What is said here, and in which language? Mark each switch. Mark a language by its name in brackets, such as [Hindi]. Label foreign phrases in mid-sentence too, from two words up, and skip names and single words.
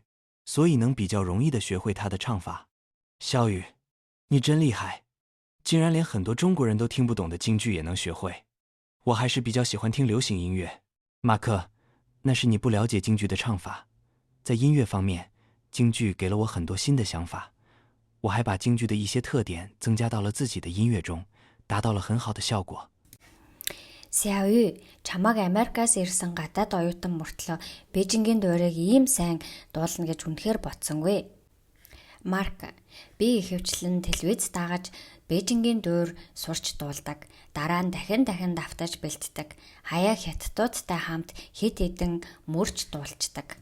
[Chinese] 所以能比较容易地学会他的唱法。小雨，你真厉害，竟然连很多中国人都听不懂的京剧也能学会。我还是比较喜欢听流行音乐。马克，那是你不了解京剧的唱法。在音乐方面，京剧给了我很多新的想法，我还把京剧的一些特点增加到了自己的音乐中，达到了很好的效果。 [Mongolian] Сявүй, чамайг Америкаас ирсэн гадаад оюутан мөртлөө Бээжингийн дуурайг ийм сайн дуулна гэж үнэхээр бодсонгүй. Марк, би ихэвчлэн телевиз дагаж Бээжингийн дуур сурч дуулдаг. Дараа нь дахин давтаж бэлддэг. Хаяа хятадуудтай хамт хэд хэдэн мөрч дуулцдаг.